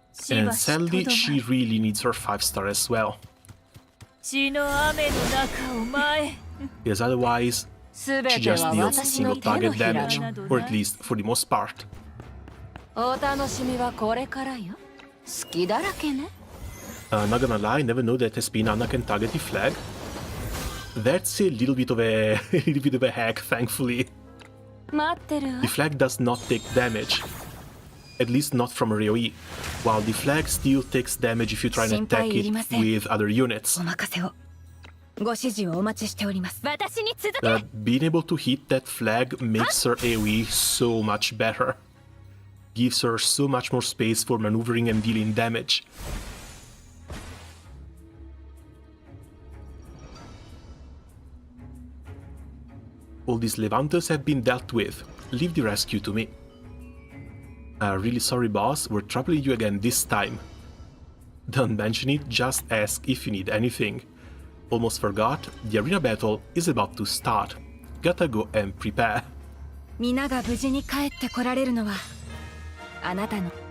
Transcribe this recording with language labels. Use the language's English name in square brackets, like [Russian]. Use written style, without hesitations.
[English] And sadly, she really needs her 5-star as well. [Japanese] 血の雨の中を舞え。 [English] Because otherwise, She just deals single target damage, or at least for the most part. [Japanese] お楽しみはこれからよ。好きだらけね。 [English] Not gonna lie, never know that has been Anna can target the flag. That's a little bit of a hack, thankfully. [Japanese] 待ってるわ。 [English] The flag does not take damage, at least not from a AoE, while the flag still takes damage if you try and attack it with other units. [Japanese] お任せを。ご指示をお待ちしております。私に続け。 [English] Being able to hit that flag makes her AoE so much better. Gives her so much more space for maneuvering and dealing damage. All these Levantes have been dealt with. Leave the rescue to me. Really sorry, boss. We're troubling you again this time. Don't mention it, just ask if you need anything. Almost forgot, the arena battle is about to start. Gotta go and prepare. [Japanese] 皆が無事に帰ってこられるのはあなたの。